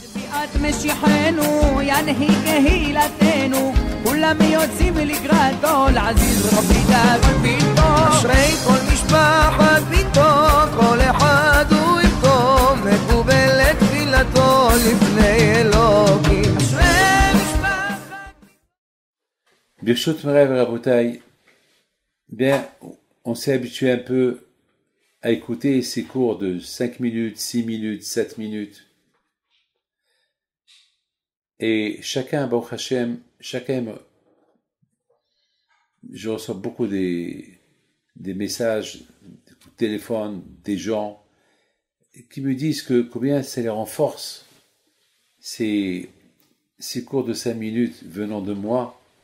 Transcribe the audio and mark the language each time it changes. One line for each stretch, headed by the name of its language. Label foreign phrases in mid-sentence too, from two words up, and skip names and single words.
Hebrew: אשרי כל משפחת ביתו, כל אחד הוא איתו, מקובל לתפילתו לפני אלוקים. אשרי משפחת... ברשות מורי ורבותי,
French: bien, on s'est habitué un peu à écouter ces cours de 5 minutes, 6 minutes, 7 minutes. Et chacun,
Hebrew: ברוך השם,
French: je reçois beaucoup des messages, des coups de téléphone, des gens qui me disent que combien ça les renforce, ces cours de 5 minutes venant de moi.